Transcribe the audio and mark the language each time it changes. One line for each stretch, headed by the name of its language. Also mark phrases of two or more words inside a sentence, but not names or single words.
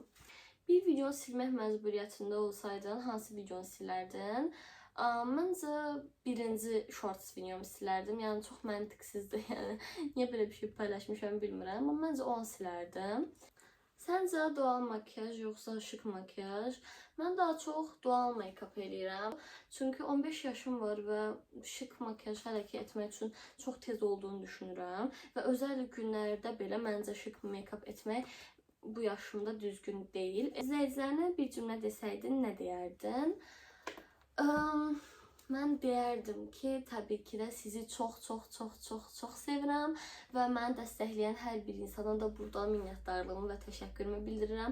Azerbaijani: Bir video silmək məcburiyyətində olsaydın, hansı videonu silərdin? Məncə birinci shorts videomu silərdim. Yəni çox məntiqsizdir. Yəni niyə belə bir şey paylaşmışam bilmirəm, amma məncə onu silərdim. Səncə
Turkish: doğal makyaj
Azerbaijani: yoxsa
Turkish: şık makyaj?
Azerbaijani: Mən daha çox doğal make-up eləyirəm. Çünki 15 yaşım var və
Turkish: şık makyaj
Azerbaijani: hələ ki etmək üçün çox tez olduğunu düşünürəm. Və özəl günlərdə belə məncə şık make-up etmək bu yaşımda düzgün deyil. İzləyicilərinə bir cümlə desəydin, nə deyərdin? Mən deyərdim ki, təbii ki də sizi çox sevirəm və məni dəstəkləyən hər bir insana da buradan minnətdarlığımı və təşəkkürümü bildirirəm.